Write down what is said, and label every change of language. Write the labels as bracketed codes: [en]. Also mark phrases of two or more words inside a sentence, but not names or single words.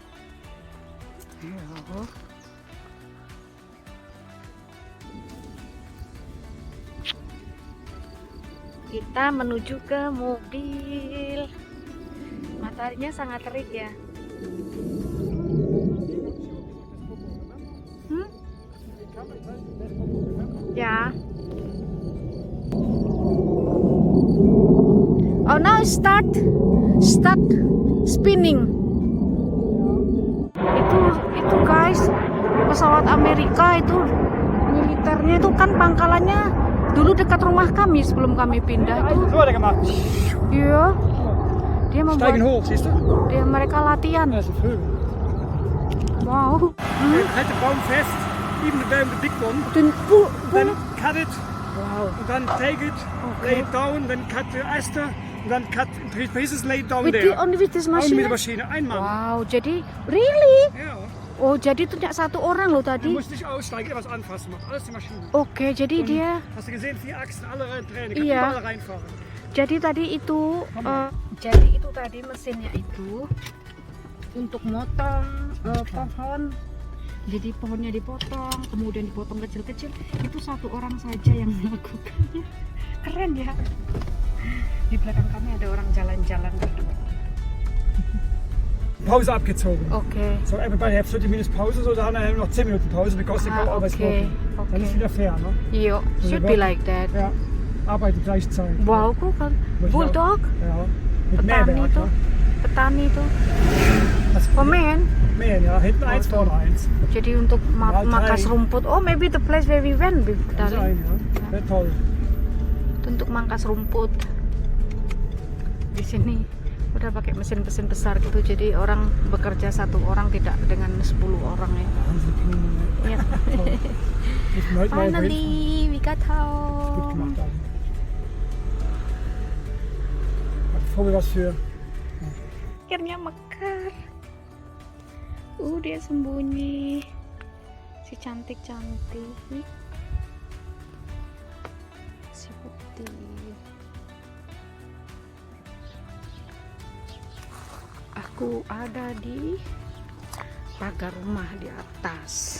[id] Ya. Kita menuju ke mobil. Mataharinya sangat terik ya. Ya. [en] Oh, now start spinning. [id] Itu guys, pesawat Amerika itu militernya itu kan pangkalannya dulu dekat rumah kami sebelum kami pindah itu. [de] So hat er gemacht. [id] Iya. Dia membuat [de] Steigen hoch, siehst du? [id] mereka latihan. [de] Das sind Vögel. Wow. Halt den Baum fest, [en] even the big one. Then cut it, Wow. and then take it, lay it down, then cut the Äste, and then cut in 3 pieces, lay it down there. Only with this [de] Only mit der machine. Maschine, ein Mann. [id] Wow, jadi really? [de] Ja. [id] Oh, jadi itu tidak satu orang loh [de] Du [id] tadi. [de] musst nicht aussteigen, etwas anfassen, macht alles die Maschine. [id] Oke, jadi [de] Und [id] dia [de] hast du gesehen, 4 Achsen, alle rein, kann [id] Iya. [de] überall reinfahren. [id] jadi tadi itu mesinnya itu untuk motong pohon. Jadi pohonnya dipotong, kemudian dipotong kecil-kecil. Itu satu orang saja yang melakukannya. Keren ya. Di belakang kami ada orang jalan-jalan. [de] Pause abgezogen. [id] Oke. [de] So, [en] everybody have [de] 30 Minuten Pause, so da haben wir noch 10 Minuten Pause, [en] because they go always okay. walking. [de] Dann ist wieder fair, ne? [en] Iya, should be like that. [de] Ja, arbeiten gleichzeitig. [id] Wow, kok kan bulldog, [de] Ja, mit [id] petani [de] Mehrwerk, [id] tuh, [de] ne? [id] petani tuh. [de] Das Komen. Mähen, ja. Hinten eins, [id] tuh. [de] vorne eins. [id] Jadi untuk [de] Mal [id] makas [de] drei. [id] rumput. [en] Oh, maybe the place where we went, [de] Kann [en] darling. [de] sein, ja. Wäre toll. [id] Itu untuk mangkas rumput. Di sini udah pakai mesin-mesin besar gitu, jadi orang bekerja satu orang, tidak dengan 10 orang ya. [de] Wahnsinn. [id] Iya. [de] Toll. Ich möchte mal auf jeden Fall [en] Finally, we got [de] gut [en] home. [de] gemacht haben. Bevor wir was für [id] Akhirnya mekar. Dia sembunyi. Si cantik-cantik. Si putih. Aku ada di pagar rumah di atas.